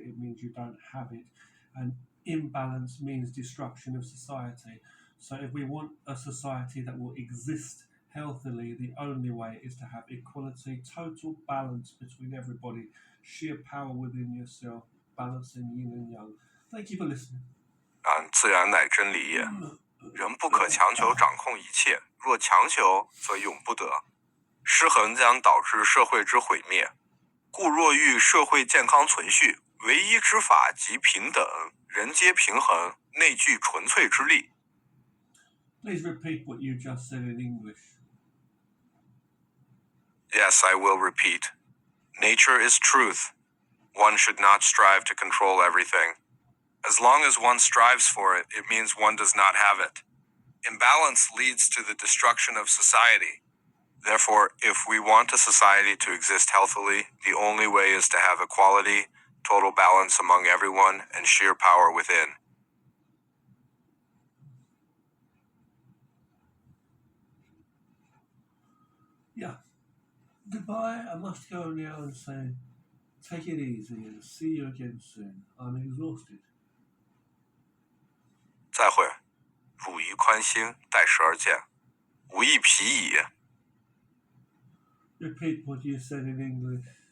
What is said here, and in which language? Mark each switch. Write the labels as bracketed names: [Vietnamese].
[English] It means you don't have it. And imbalance means destruction of society. So if we want a society that will exist healthily, the only way is to have equality, total balance between everybody, sheer power within yourself, balancing yin and yang. Thank you for listening. [Chinese] 自然乃真理也，人不可强求掌控一切，若强求，则永不得。失衡将导致社会之毁灭。故若欲社会健康存续，唯一之法即平等，人皆平衡，内聚纯粹之力。 [English] Please repeat what you just said in English. Yes, I will repeat. Nature is truth. One should not strive to control everything. As long as one strives for it, it means one does not have it. Imbalance leads to the destruction of society. Therefore, if we want a society to exist healthily, the only way is to have equality, total balance among everyone, and sheer power within. Yeah. Goodbye. I must go now and say, take it easy and see you again soon. I'm exhausted. [Chinese] 再会，汝宜宽心，待时而见。吾亦疲矣。 [English] Repeat what you said in English.